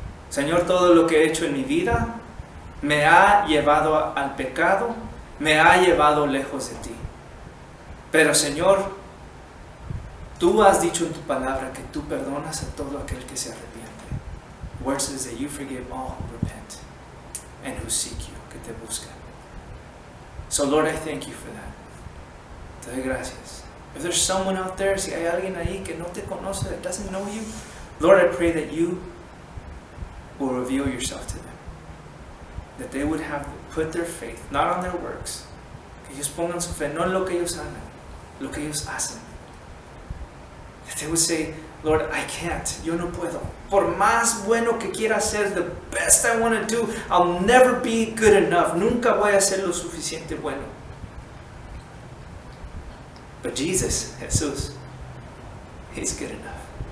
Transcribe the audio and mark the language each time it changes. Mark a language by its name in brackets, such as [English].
[Spanish] Señor, todo lo que he hecho en mi vida me ha llevado al pecado, me ha llevado lejos de ti. Pero Señor, tú has dicho en tu palabra que tú perdonas a todo aquel que se arrepiente. [English] The word says that you forgive all who repent and who seek you, [Spanish] que te buscan. [English] So Lord, I thank you for that. [Spanish] Te doy gracias. [English] If there's someone out there, [Spanish] si hay alguien ahí que no te conoce, [English] that doesn't know you, Lord, I pray that you will reveal yourself to them. That they would have put their faith, not on their works. [Spanish] Que ellos pongan su fe, no en lo que ellos hagan, lo que ellos hacen. [English] That they would say, Lord, I can't, [Spanish] yo no puedo. Por más bueno que quiera hacer, [English] the best I want to do, I'll never be good enough. [Spanish] Nunca voy a ser lo suficiente bueno. [English] But Jesus, Jesús, He's good enough.